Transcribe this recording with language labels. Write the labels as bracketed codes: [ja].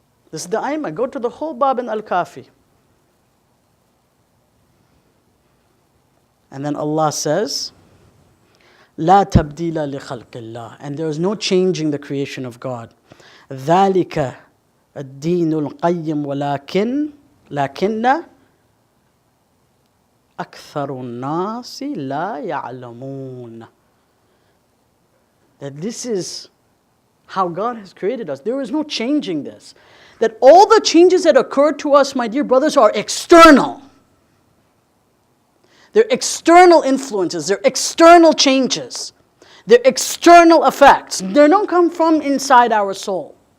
[en] This is the Ayyamah. Go to the whole Bab in Al-Kafi. And then Allah says, [ar] لا تبديل لخلق الله. [en] And there is no changing the creation of God. [ar] ذلك الدين القيم لكن أكثر الناس لا يعلمون. [en] That this is how God has created us. There is no changing this. That all the changes that occur to us, my dear brothers, are external. They're external influences. They're external changes. They're external effects. They don't come from inside our soul.